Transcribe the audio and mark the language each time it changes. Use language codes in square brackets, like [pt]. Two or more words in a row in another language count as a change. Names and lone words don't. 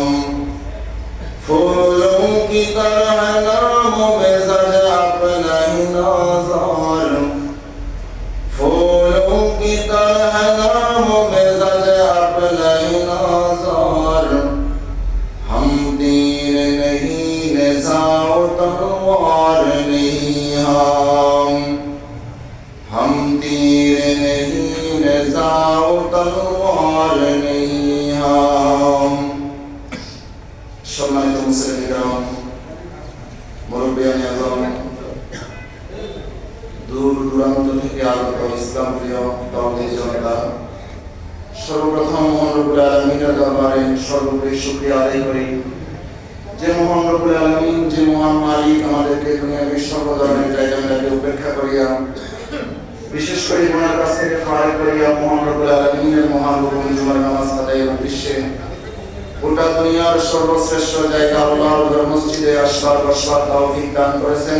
[ur] پھولوں کی طرح نرم مزاج اپنا ہی نازار، پھولوں کی طرح نرم مزاج اپنا ہی نازار. ہم تیر نہیں نزاع تلوار نہیں ہم، ہم تیر نہیں نزاع تلوار نہیں ہم. [bn] সম্মানিত মুসলিম, মুরব্বিয়ান আযম, দূর দূরান্ত থেকে আগত ইসলাম প্রিয় তাওহীদি জনতা, সর্বপ্রথম মহান রব্বুল আলামিনের দরবারে সর্বোপরি শুকরিয়া আদায় করি যে মহান [ar] رب العالمين, [bn] যে মহান মালিক আমাদেরকে দুনিয়ার সর্বধরনের জায়গাটাকে উপেক্ষা করিয়া বিশেষ করে ওনার কাছ থেকে ফারাক করিয়া মহান রব্বুল আলামিনের মহান হুকুম জুমার নামাজ আদায়ের উদ্দেশ্যে গোটা দুনিয়ার সর্বশ্রেষ্ঠ জায়গা আল্লাহর ঘর মসজিদে আসবার বসবার তৌফিক দান করেছেন।